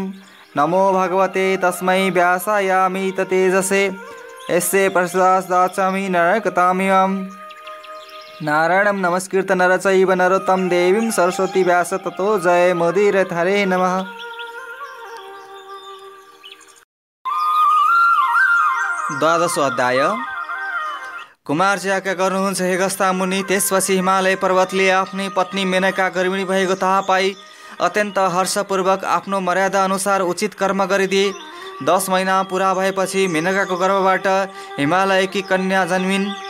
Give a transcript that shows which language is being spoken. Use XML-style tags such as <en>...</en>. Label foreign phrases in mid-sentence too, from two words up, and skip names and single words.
<sa>नमो भगवते तस्मै व्यासायामित तेजसे यस्य प्रसादाच्चामि नरकतामिमं। नारायणं नमस्कृत्य नर चैव नरोत्तमं देवीं सरस्वती व्यास ततो जय मुदीरयेत्। हरे नमः। द्वादशो अध्याय।</sa> <ne>कुमारजी आज्ञा गर्नुहुन्छ हे गस्ता मुनि। त्यसपछि हिमालय पर्वतले आफ्नी पत्नी मेनका गर्भिणी भएको थाहा पाई अत्यन्त हर्षपूर्वक आफ्नो मर्यादा अनुसार उचित कर्म गरिदिए। 10 महिना पुरा भएपछि मेनकाको गर्भबाट हिमालयकी कन्या जन्मिन्।</ne>